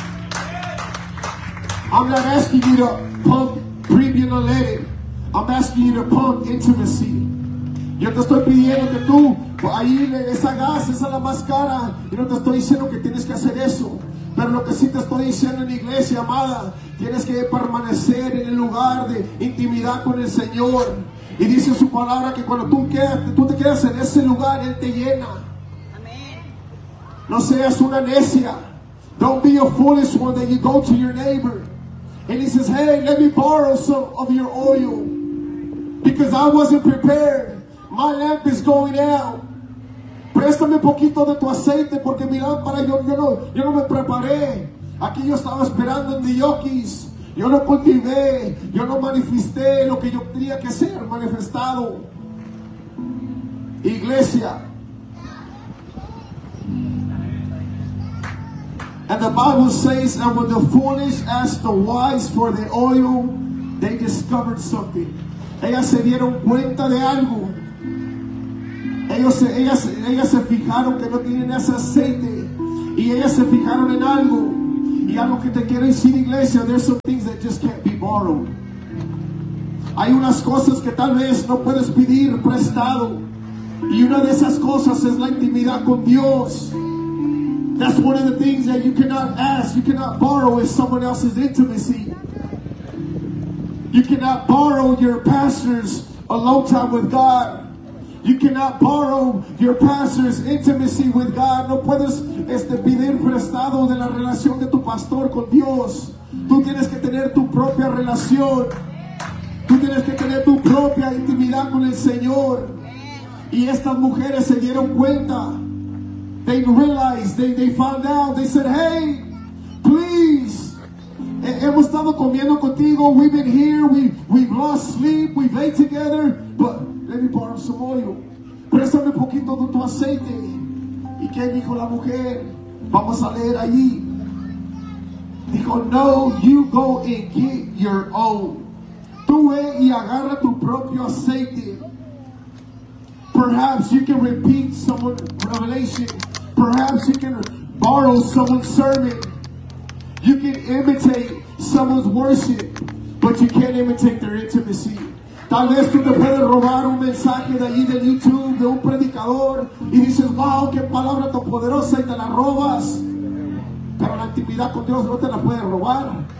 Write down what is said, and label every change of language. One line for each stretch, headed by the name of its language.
English: I'm not asking you to pump premium alert. I'm asking you to pump intimacy.
Spanish: Yo te estoy pidiendo que tú, ahí esa gas, esa la más cara. Yo no te estoy diciendo que tienes que hacer eso. Pero lo que sí te estoy diciendo en la iglesia, amada, tienes que permanecer en el lugar de intimidad con el Señor. Y dice su palabra que cuando tú te quedas en ese lugar, Él te llena. No seas una necia.
English: Don't be a foolish one that you go to your neighbor. And he says, hey, let me borrow some of your oil. Because I wasn't prepared. My lamp is going out.
Spanish: Préstame un poquito de tu aceite porque mi lámpara, yo no me preparé. Aquí yo estaba esperando en Dioquis. Yo no cultivé, yo no manifesté lo que yo tenía que ser manifestado. Iglesia.
English: And the Bible says that when the foolish asked the wise for the oil, they discovered something.
Spanish: Ellas se dieron cuenta de algo. Ellas se fijaron que no tienen ese aceite. Y ellas se fijaron en algo. Y algo que te quiero decir, iglesia,
English: there's some things that just can't be borrowed.
Spanish: Hay unas cosas que tal vez no puedes pedir prestado. Y una de esas cosas es la intimidad con Dios.
English: That's one of the things that you cannot ask, you cannot borrow, is someone else's intimacy. You cannot borrow your pastor's alone time with God. You cannot borrow your pastor's intimacy with God.
Spanish: No puedes pedir prestado de la relación de tu pastor con Dios. Tú tienes que tener tu propia relación. Tú tienes que tener tu propia intimidad con el Señor. Y estas mujeres se dieron cuenta.
English: They realized, they found out, they said, hey, please,
Spanish: hemos estado comiendo contigo,
English: we've been here, we've lost sleep, we've ate together, but let me borrow some oil.
Spanish: Préstame un poquito de tu aceite. ¿Y qué dijo la mujer? Vamos a leer allí. Dijo, no,
English: you go and get your own.
Spanish: Tú ve y agarra tu propio aceite.
English: Perhaps you can repeat someone's revelation. Perhaps you can borrow someone's sermon. You can imitate someone's worship, but you can't imitate their intimacy.
Spanish: Tal vez tú te puedes robar un mensaje de allí del YouTube de un predicador y dices, wow, qué palabra tan poderosa, y te la robas. Pero la intimidad con Dios no te la puedes robar.